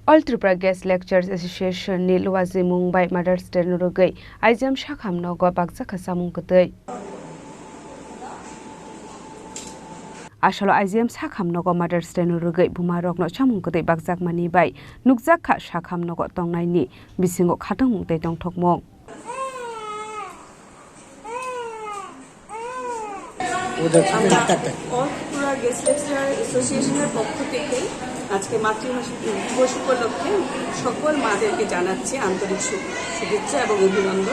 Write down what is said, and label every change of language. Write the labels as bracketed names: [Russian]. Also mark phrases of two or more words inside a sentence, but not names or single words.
[Kok Borok] All Tripura Guest Lectures Association ni Luwazi Mumbai Mother's Day nurugai aijam shakham nogo bakja khasamung kutui. Asalo aijam shakham nogo Mother's Day nurugai buma rokno chamung kutui bakjak mani bai nukjak kha shakham nogo tongnai ni bisingo khatang mungtei tongthokmung. [Bangla] অল ত্রিপুরা গেস্ট লেকচারার অ্যাসোসিয়েশনের পক্ষ থেকে আজকে মাতৃভাষা দিবস উপলক্ষে সকল মাদেরকে জানাচ্ছি আন্তরিক শুভেচ্ছা এবং অভিনন্দন।